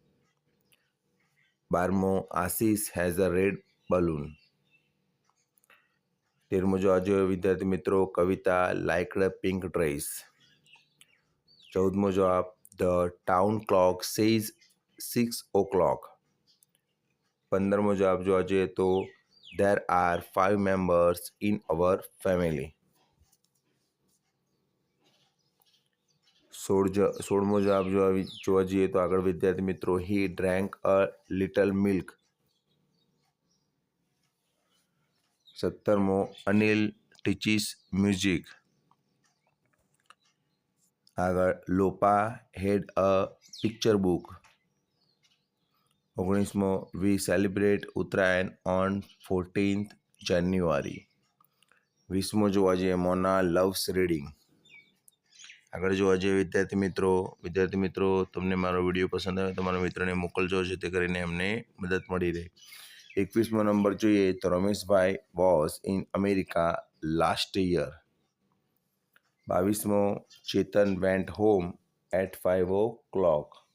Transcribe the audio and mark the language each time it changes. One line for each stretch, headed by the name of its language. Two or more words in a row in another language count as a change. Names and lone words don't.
English: 12મો આશીષ has a red balloon.
Gujarati: 13મો જવાબ જોઈએ વિદ્યાર્થી મિત્રો કવિતા
English: liked pink dress.
Gujarati: 14મો જવાબ
English: the town clock says 6 o'clock.
Gujarati: 15મો જવાબ જોવા જઈએ તો
English: there are 5 members in our family.
Gujarati: 16મો જવાબ જોવા જઈએ તો આગળ વિદ્યાર્થી મિત્રો
English: he drank a little milk. 17મો અનિલ teaches music. આગળ લોપા had a picture book. 19મો we celebrate ઉત્તરાયણ on 14th January.
Gujarati: 20મો જોવા જઈએ મોના
English: loves reading.
Gujarati: આગળ જોવા જઈએ વિદ્યાર્થી મિત્રો તમને મારો વિડીયો પસંદ આવે તો મારા મિત્રને મોકલજો, જેથી કરીને એમને મદદ મળી રહે. 21મો નંબર જોઈએ તો
English: રમેશભાઈ was in America last year. 22મો ચેતન went home at 5 o'clock.